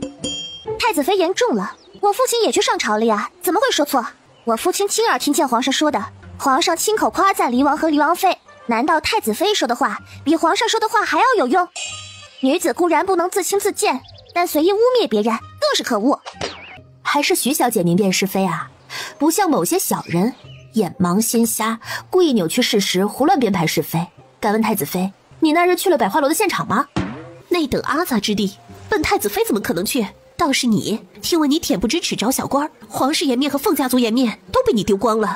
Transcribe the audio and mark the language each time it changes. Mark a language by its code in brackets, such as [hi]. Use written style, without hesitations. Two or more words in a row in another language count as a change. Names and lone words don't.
[zh] 太子妃言重了，我父親也去上朝了呀，怎麼會說錯？我父親親耳聽見皇上說的，皇上親口誇讚離王和離王妃，難道太子妃說的話比皇上說的話還要有用？女子固然不能自輕自賤，但隨意污衊別人更是可惡。還是徐小姐明辨是非啊，不像某些小人眼盲心瞎，故意扭曲事實，胡亂編排是非。敢問太子妃，你那日去了百花楼的現場嗎？那等阿杂之地，本太子妃怎麼可能去？倒是你，听闻你恬不知恥找小官，皇室颜面和凤家族颜面都被你丟光了。